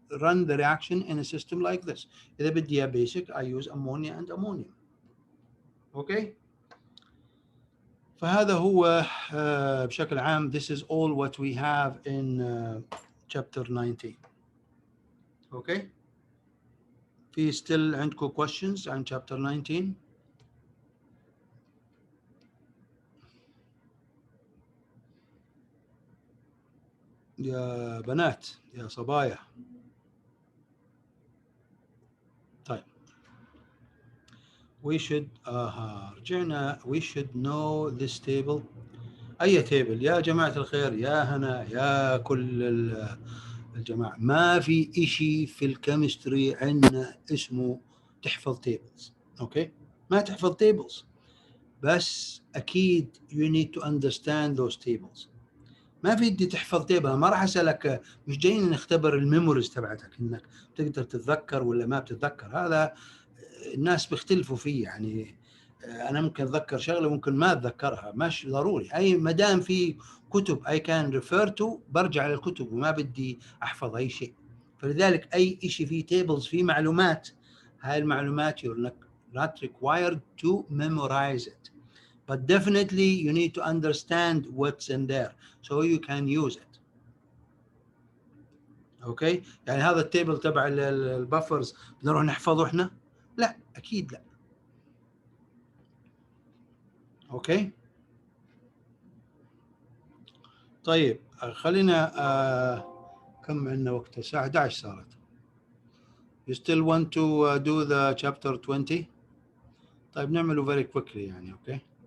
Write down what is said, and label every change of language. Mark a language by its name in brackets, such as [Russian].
[English] run the reaction in a system like this. [Arabic] إذا بدي إياه [English] basic I use ammonia and ammonium. [Arabic] Okay. فهذا هو بشكل عام. [English] This is all what we have in chapter 19. Okay. [Arabic] في [English] still [Arabic] عندكم questions عن chapter 19؟ يا بنات يا صبايا. طيب [English] we should [Arabic] رجعنا [English] we should know this table. [Arabic] أي table يا جماعة الخير، يا هنا، يا كل الجماعة؟ ما في إشي في الكيمستري عندنا اسمه تحفظ tables. أوكي، ما تحفظ tables، بس أكيد [English] you need to understand those tables. [Arabic] ما في بدي تحفظ تيبل. ما راح اسالك، مش جايين نختبر الميموريز تبعتك انك تقدر تتذكر ولا ما بتتذكر. هذا الناس بيختلفوا فيه. يعني انا ممكن اتذكر شغله ممكن ما اتذكرها، مش ضروري. اي ما دام في كتب [English] I can refer to [Arabic] برجع للكتب وما بدي احفظ اي شيء. فلذلك اي شيء فيه tables فيه معلومات، هاي المعلومات [English] you're not required to memorize it. But definitely you need to understand what's in there so you can use it. [Arabic] اوكي، يعني هذا التيبل تبع البفرز بنروح نحفظه احنا؟ لا اكيد لا. اوكي طيب خلينا كم عندنا وقت؟ الساعة 11 صارت. [English] You still want to do the chapter 20؟ [Arabic] طيب نعمله [English] very quickly [Arabic] يعني. [English] okay